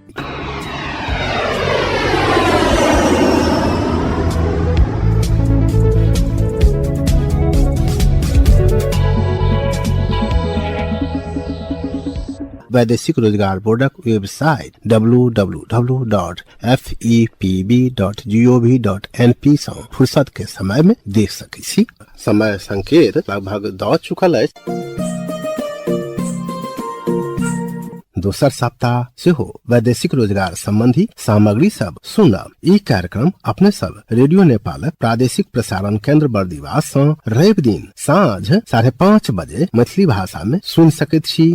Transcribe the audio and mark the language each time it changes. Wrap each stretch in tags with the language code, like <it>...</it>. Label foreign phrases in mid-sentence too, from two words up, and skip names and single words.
<mai>वैदेशिक रोजगार बोर्डक वेबसाइट www.fepb.gov.np सँ फुर्सत के समय में देख सकै छी। समय संकेत लगभग द चुकल अछि दोसर सप्ताह से हो वैदेशिक रोजगार संबंधी सामग्री सब सुनब। ई कार्यक्रम अपने सब रेडियो नेपालक प्रादेशिक प्रसारण केंद्र बर्दिवास से रवि दिन साँझ 5:30 बजे मैथिली भाषा में सुन सकैत छी।</mai>